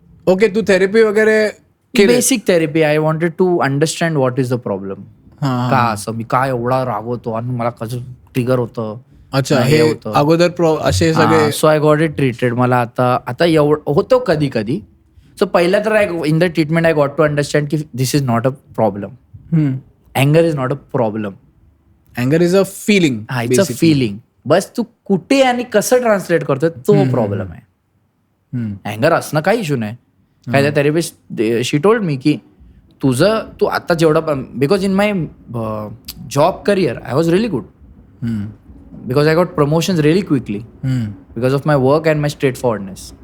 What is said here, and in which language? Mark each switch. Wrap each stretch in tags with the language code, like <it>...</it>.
<mr>Okay, तू therapy वगैरे basic therapy.</mr> <en>I wanted to understand what is the problem.</en> <mr>का असं मी काय एवढा रागवतो आणि मला कसं ट्रिगर होतं. अच्छा, हे अगोदर असे सगळे.</mr> <en>So I got it treated.</en> <mr>मला आता एवढं होतो कधी कधी.</mr> <en>So पहिला तर in the treatment I got to understand की दिस is not a problem. अँगर is not a problem. अँगर is a feeling. It's a feeling.</en> <mr>बस तू कुठे आणि कसं ट्रान्सलेट करतोय तो प्रॉब्लेम आहे. अँगर असणं काही इश्यू नाही. काय त्या थेरपिस्ट शी</mr> <en>told me</en> <mr>की तू आता जेवढं,</mr> <en>Because in my job career I was really good, because I got promotions really quickly because of my work and my straightforwardness.</en>